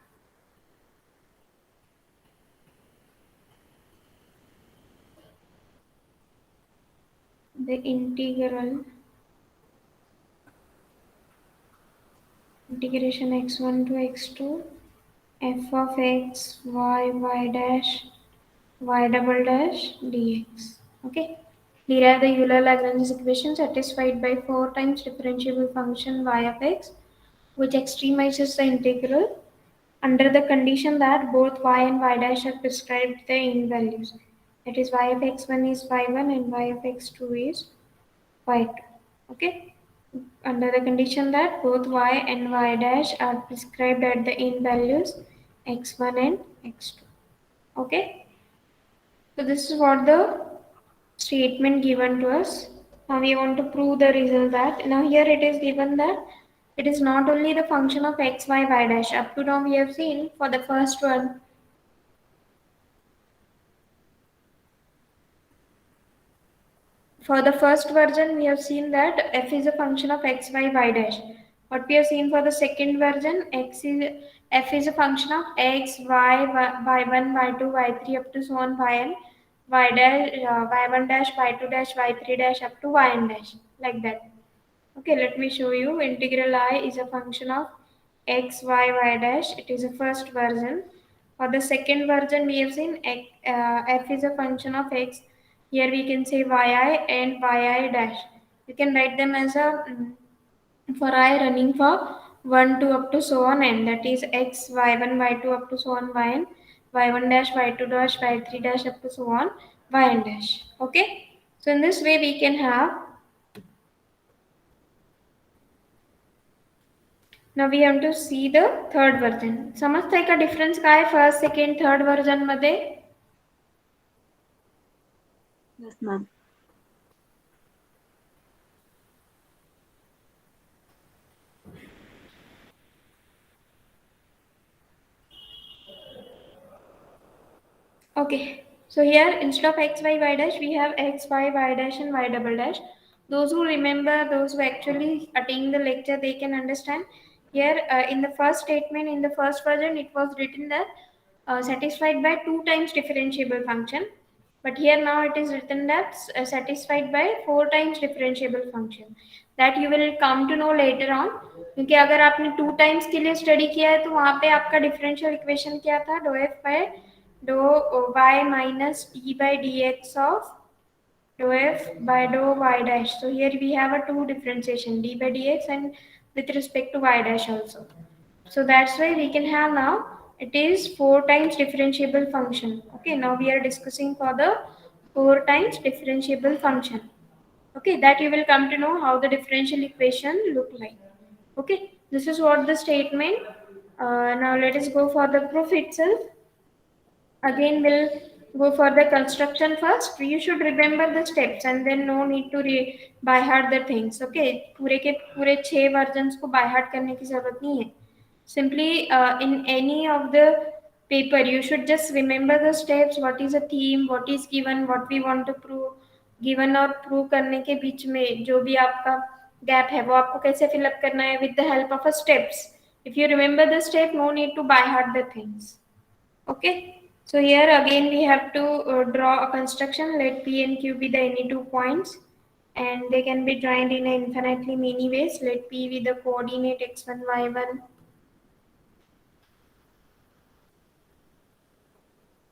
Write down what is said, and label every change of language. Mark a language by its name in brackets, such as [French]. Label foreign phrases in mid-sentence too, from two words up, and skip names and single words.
[English] the integral integration x1 to x2 f of x y dash y double dash dx. Okay. Derive the Euler-Lagrange equation satisfied by 4 times differentiable function y of x, which extremizes the integral under the condition that both y and y dash are prescribed the in values. That is, y of x1 is y1 and y of x2 is y2. Okay. Under the condition that both y and y dash are prescribed at the in values x1 and x2. Okay. So this is what the statement given to us. Now we want to prove the result that now here it is given that it is not only the function of x, y, y dash. Up to now we have seen for the first one. For the first version we have seen that f is a function of x, y, y dash. What we have seen for the second version, f is a function of x, y, y1, y2, y3 up to so on yn, y dash, y1 dash, y2 dash, y3 dash up to yn dash, like that. Okay, let me show you. Integral I is a function of x, y, y dash. It is a first version. For the second version, we have seen f is a function of x. Here we can say yi and yi dash. You can write them as a for I running for 1 to up to so on n. That is x, y1, y2 up to so on yn, y1 dash, y2 dash, y3 dash up to so on yn dash. Okay. So in this way we can have. Now we have to see the third version. [Marathi] समजताय का difference काय आहे [English] first, second, third version [Marathi] मध्ये? [English] Yes, ma'am. Okay. So here instead of x, y, y dash, we have x, y, y dash and y double dash. Those who remember, those who actually attend the lecture, they can understand. Here in the first statement, in the first version, it was written that satisfied by 2 times differentiable function. But here now it is written that satisfied by 4 times differentiable function. That you will come to know later on. [Hindi] क्योंकि अगर आपने [English] 2 times [Hindi] के लिए स्टडी किया है तो वहाँ पे आपका [English] differential equation [Hindi] क्या था, [English] dou f by dou y minus d by dx of dou f by dou y dash. So here we have a 2 differentiation, d by dx and with respect to y dash also. So that's why we can have now it is 4 times differentiable function. Okay, now we are discussing for the 4 times differentiable function. Okay, that you will come to know how the differential equation look like. Okay, this is what the statement. Now let us go for the proof itself. Again we'll go for the construction first. You should remember the steps and then no need to by heart the things. [Hindi] Okay, पूरे के पूरे 6 versions को [English] by heart [Hindi] करने की जरूरत नहीं है. [English] Simply in any of the paper you should just remember the steps, what is the theme, what is given, what we want to prove. [Hindi] Given और prove करने के बीच में जो भी आपका gap है वो आपको कैसे [English] fill up [Hindi] करना है [English] with the help of a steps. If you remember the step, no need to by heart the things. Okay. So here again we have to draw a construction. Let P and Q be the any 2 points and they can be joined in infinitely many ways. Let P with the coordinate x1, y1.